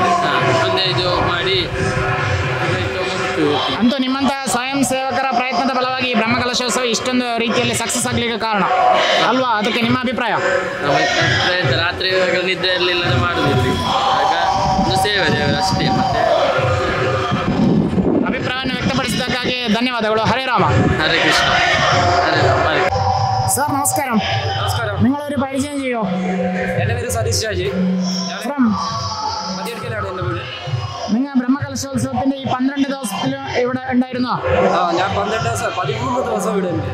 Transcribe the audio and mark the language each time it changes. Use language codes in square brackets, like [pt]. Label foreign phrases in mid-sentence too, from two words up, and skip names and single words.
[kn] ಅಂತೂ ನಿಮ್ಮಂತಹ ಸ್ವಯಂ ಸೇವಕರ ಪ್ರಯತ್ನದ ಫಲವಾಗಿ ಈ ಬ್ರಹ್ಮ ಕಲಶೋತ್ಸವ ಇಷ್ಟೊಂದು ರೀತಿಯಲ್ಲಿ ಸಕ್ಸಸ್ ಆಗಲಿಕ್ಕೆ ಕಾರಣ ಅಲ್ವಾ? ಅದಕ್ಕೆ ನಿಮ್ಮ ಅಭಿಪ್ರಾಯ? ರಾತ್ರಿ ನಿದ್ರೆ ಇರಲಿಲ್ಲ ಮಾಡುದಿಲ್ಲ, ಆಗ ಒಂದು ಸೇವೆ ಅಷ್ಟೇ. ಮತ್ತೆ ಅಭಿಪ್ರಾಯವನ್ನು ವ್ಯಕ್ತಪಡಿಸಿದ್ದಕ್ಕಾಗಿ ಧನ್ಯವಾದಗಳು. ಹರೇ ರಾಮ. [ml] ഹരേ കൃഷ്ണ. ഹരേ രാമ. സാർ നമസ്കാരം. നമസ്കാരം. നിങ്ങളൊരു പരിചയം ചെയ്യോ? എൻ്റെ പേര് സതീഷ് രാജ്. ഫ്രം മതിയടിക്കലാണ് എൻ്റെ വീട്. നിങ്ങൾ ബ്രഹ്മകലശോത്സവത്തിന്റെ ഈ 12 ദിവസത്തിൽ ഇവിടെ ഉണ്ടായിരുന്നോ? ഞാൻ 13 ദിവസം ഇവിടെ ഉണ്ട്.